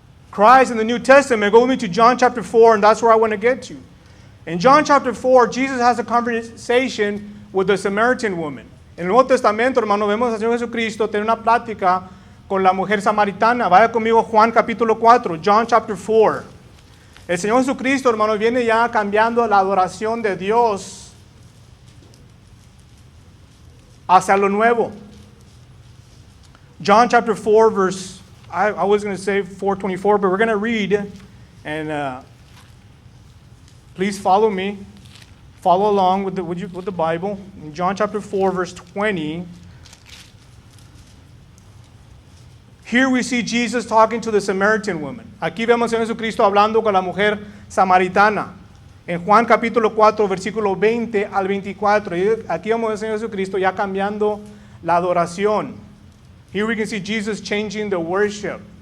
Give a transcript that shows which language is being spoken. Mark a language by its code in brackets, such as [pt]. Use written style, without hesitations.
[en] Christ in the New Testament, go with me to John chapter 4, and that's where I want to get to. In John chapter 4, Jesus has a conversation with the Samaritan woman. [es] En el Nuevo Testamento, hermano, vemos al Señor Jesucristo tener una plática con la mujer samaritana. Vaya conmigo a Juan capítulo 4, [en] John chapter 4. [es] El Señor Jesucristo, hermano, viene ya cambiando la adoración de Dios hacia lo nuevo. [en] John chapter 4, verse, I was going to say 4:24, but we're going to read, and please follow me. Follow along with the Bible. In John chapter 4, verse 20, here we see Jesus talking to the Samaritan woman. [es] Aquí vemos a Jesucristo hablando con la mujer samaritana. En Juan capítulo 4, versículo 20 al 24. Y aquí vemos a Jesucristo ya cambiando la adoración. [en] Here we can see Jesus changing the worship.